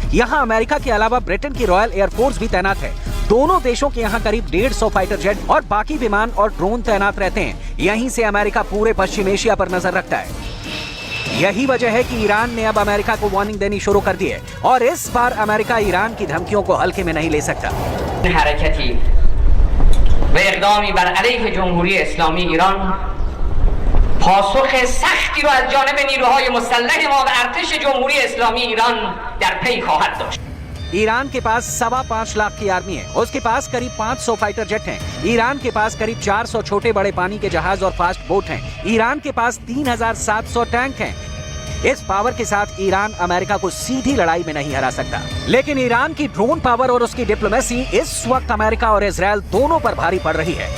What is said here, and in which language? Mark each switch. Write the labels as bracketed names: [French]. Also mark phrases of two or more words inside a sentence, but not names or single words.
[Hindi] यहाँ अमेरिका के अलावा ब्रिटेन की रॉयल एयरफोर्स भी तैनात है। दोनों देशों के यहाँ करीब 150 [English] fighter jet [Hindi] और बाकी विमान और ड्रोन तैनात रहते हैं। यहीं से अमेरिका पूरे पश्चिम एशिया पर नजर रखता है। यही वजह है कि ईरान ने अब अमेरिका को वार्निंग देनी शुरू कर दी है और इस बार अमेरिका ईरान की धमकियों को हल्के में नहीं ले सकता। [Persian] حرکتی و اقدامی بر علیه جمهوری اسلامی ایران پاسخ سختی را از جانب نیروهای مسلح ما و ارتش جمهوری اسلامی ایران در پی خواهد داشت. [Hindi] ईरान के पास 5.25 लाख की आर्मी है। उसके पास करीब 500 [English] fighter jet [Hindi] हैं। ईरान के पास करीब 400 छोटे बड़े पानी के जहाज और [English] fast boat [Hindi] हैं। ईरान के पास 3,700 टैंक हैं। इस पावर के साथ ईरान अमेरिका को सीधी लड़ाई में नहीं हरा सकता। लेकिन ईरान की [English] drone power [Hindi] और उसकी डिप्लोमेसी इस वक्त अमेरिका और इजराइल दोनों पर भारी पड़ रही है।